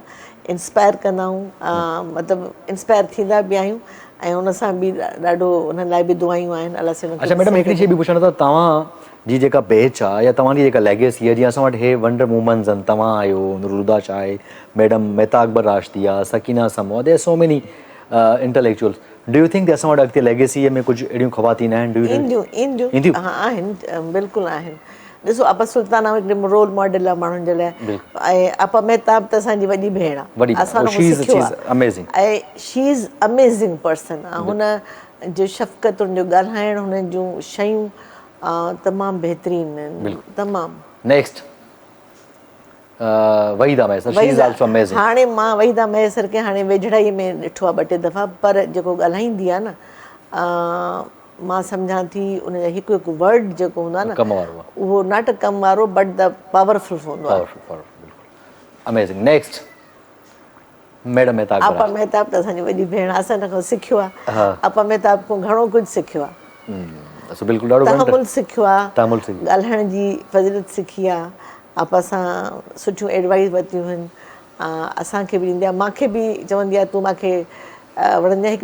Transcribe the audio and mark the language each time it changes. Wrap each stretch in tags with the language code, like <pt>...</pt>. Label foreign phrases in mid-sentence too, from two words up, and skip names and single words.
<sd>इंस्पायर कंदा आहियूं, मतिलबु इंस्पायर थींदा बि आहियूं, ऐं हुन सां बि ॾाढो हुन लाइ बि दुआयूं आहिनि. अलाह साईं. अच्छा मैडम, हिकिड़ी शइ बि पुछणो अथव, तव्हांजी जेका बैच आहे या तव्हांजी जेका लेगेसी आहे, जीअं असां वटि हे वंडर वूमेन्स आहिनि, तव्हां आहियो, नूरुल हुदा शाह आहे, मैडम मेहता अकबर राशिदी आहे, सकीना समोआ,</sd> <en>there so many intellectuals. do you think</en> <sd>कि असां वटि अॻिते लेगेसीअ में कुझु अहिड़ियूं ख़वातीन आहिनि? ईंदियूं हा आहिनि, बिल्कुलु आहिनि. ॾिसो आपा सुल्ताना हिकिड़े रोल मॉडल आहे माण्हुनि जे लाइ. ऐं आपा मेहताब त असांजी वॾी भेण आहे, असां सिखियो आहे. ऐं</sd> <en>she is amazing person.</en> <sd>हुन जो शफ़क़त, हुनजो ॻाल्हाइणु, हुननि जूं शयूं तमामु बहितरीनु आहिनि, तमामु. नेक्स्ट वहीदा मैसर,</sd> <en>she is also amazing.</en> <sd>हाणे मां वहीदा मैसर खे हाणे वेझड़ाईअ में ॾिठो आहे 2-3 दफ़ा, पर जेको ॻाल्हाईंदी आहे न, मां सम्झां थी उनजो हिकु हिकु वर्ड जेको हूंदो आहे न, उहो नाट कम वारो</sd> <en>but the powerful</en> <sd>हूंदो आहे.</sd> <en>Amazing. Next madam Mehtab.</en> <sd>आपा मेहताब त असांजी वॾी भेण आहे, असां हिन खां सिखियो आहे. आपा मेहताब खां घणो कुझु सिखियो आहे. तहमुल सिखियो आहे, ॻाल्हाइण जी फज़ीलत सिखी आहे. आपा सां सुठियूं एडवाइस वरितियूं आहिनि. असांखे बि ॾींदी आहे, मूंखे बि चवंदी आहे तूं मूंखे वणंदी आहे।</sd>